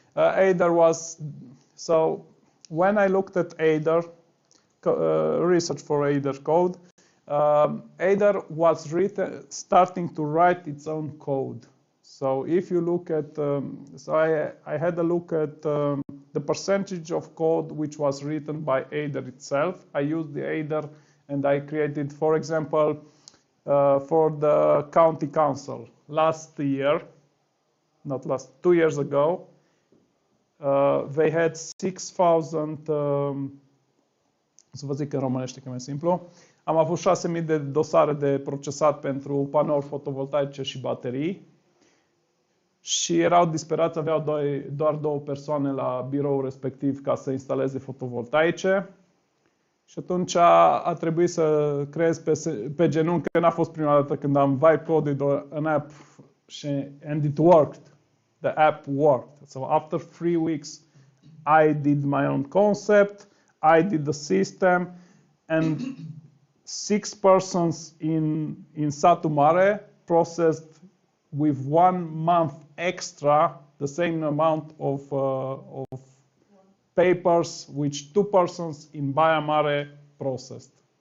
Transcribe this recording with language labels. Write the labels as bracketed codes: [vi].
[en] Aider was, so when I looked at Aider, research for Aider code, Aider was starting to write its own code. So if you look at, so I had a look at the percentage of code which was written by Aider itself. I used the Aider and I created, for example, for the county council last year, not last, 2 years ago, they had 6,000, [ro] să vă zic în românește că e mai simplu, am avut 6.000 de dosare de procesat pentru panouri fotovoltaice și baterii și erau disperați, aveau doar 2 persoane la birou respectiv ca să instaleze fotovoltaice. Și atunci a trebuit să creez pe genunchi, că n-a fost prima dată când am [en] vibe-coded an app and it worked. The app worked. So after 3 weeks, I did my own concept, I did the system, and 6 persons in Satu Mare processed with 1 month extra the same amount of papers which 2 persons in Baia Mare processed.